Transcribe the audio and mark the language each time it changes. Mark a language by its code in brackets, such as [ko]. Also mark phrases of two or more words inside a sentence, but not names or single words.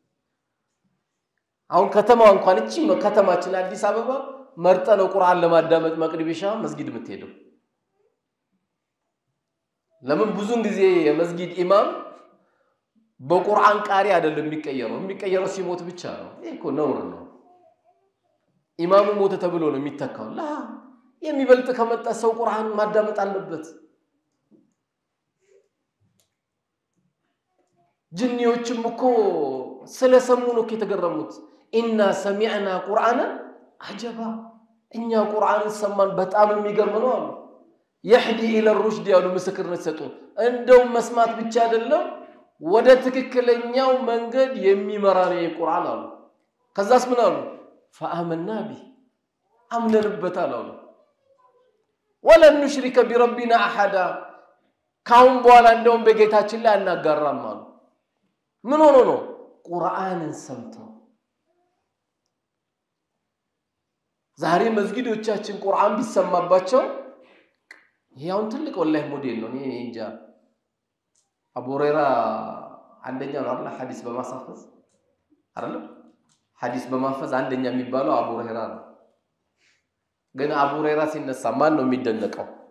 [am] አሁን ከተማው እንኳን እቺ ከተማችን አዲስ አበባ መርጠነው ቁርአን ለማዳመጥ መቅሪብ ኢሻ መስጊድ የምትሄደው ለምን ብዙን ጊዜ የመስጊድ ኢማም በቁርአን ቃሪ አይደለም የሚቀየረው ሲሞት ብቻ ነው እኮ ነውር ነው ኢማሙ ሞተ ተብሎ ነው የሚተካው ላ የሚበልጥ ከመጣ ሰው ቁርአን ማዳመጥ አለበት ጅኒዎችም እኮ ስለሰሙ ነው ከተገረሙት [ar] إنا سمعنا قرآنا عجبا [am] እኛ ቁርአን ሰማን በጣም የሚገርም ነው አሉ [ar] يهدي الى الرشد [am] ያሉ ምስክርነት ሰጡ እንደው መስማት ብቻ አይደለም ወደ ትክክለኛው መንገድ የሚመራ ነው ቁርአን አሉ ከዛስ ምን አሉ [ar] فآمنا به [am] አምነንበታል አሉ [ar] ولن نشرك بربنا احد [am] ካሁን በኋላ እንደውም በጌታችን ላይ አናጋራም አሉ ምን ሆኖ ነው ቁርአንን ሰምተው ዛሬ መስጊዶቻችን ቁርአን ቢሰማባቸው ይሄውን ትልቅ ወላሂ ሞዴል ነው እኔ እንጃ አቡ ሁረይራ አንደኛ ነው አይደል ሐዲስ በማሳፈዝ አይደል ሐዲስ በማፈዝ አንደኛ የሚባለው አቡ ሁረይራ ነው ግን አቡ ሁረይራ ሲነሳ ማን ነው የሚደነቀው